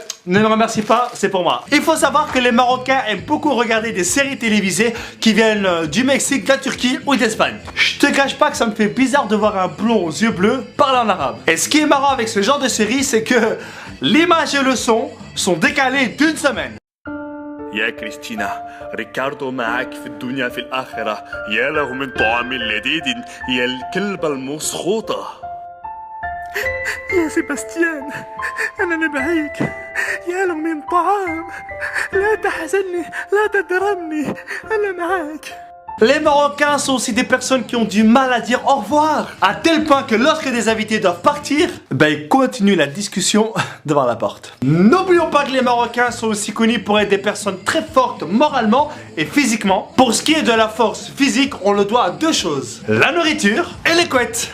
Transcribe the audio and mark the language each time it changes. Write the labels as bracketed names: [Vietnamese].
[French] Ne me remercie pas, c'est pour moi. Il faut savoir que les Marocains aiment beaucoup regarder des séries télévisées qui viennent du Mexique, de la Turquie ou d'Espagne. Je te cache pas que ça me fait bizarre de voir un blond aux yeux bleus parler en arabe. Et ce qui est marrant avec ce genre de série, c'est que l'image et le son sont décalés d'une semaine. [Arabic] يا كريستينا ريكاردو معك في الدنيا في الآخرة يا له من طعام لذيذ يا الكلبة المسخوطة يا سيباستيان أنا نبعيك يا له من طعام لا تحزني لا تضربني أنا معاك. [French] Les Marocains sont aussi des personnes qui ont du mal à dire au revoir. À tel point que lorsque des invités doivent partir, ils continuent la discussion devant la porte. N'oublions pas que les Marocains sont aussi connus pour être des personnes très fortes moralement et physiquement. Pour ce qui est de la force physique, on le doit à 2 choses. La nourriture et les couettes.